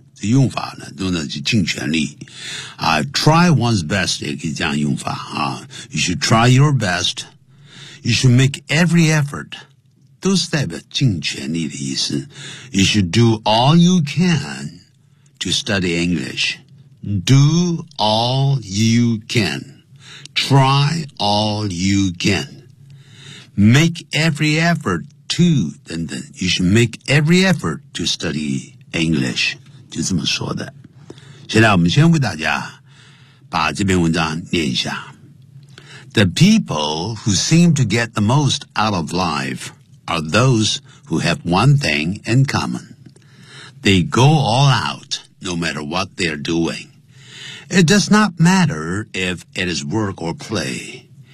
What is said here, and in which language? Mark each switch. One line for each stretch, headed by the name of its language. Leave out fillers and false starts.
Chinese: 这用法呢，都呢就尽全力。
English: Try one's best
Chinese: 也可以这样用法啊。
English: You should try your best. You should make every effort.
Chinese: 都是代表尽全力的意思。
English: You should do all you can to study English. Do all you can. Try all you can. Make every effort to,
Chinese: 等等。
English: You should make every effort to study English.
Chinese: 就这么说的。现在我们先为大家把这篇文章念一下。
English: The people who seem to get the most out of life... are those who have one thing in common. They go all out, no matter what they are doing. It does not matter if it is work or play.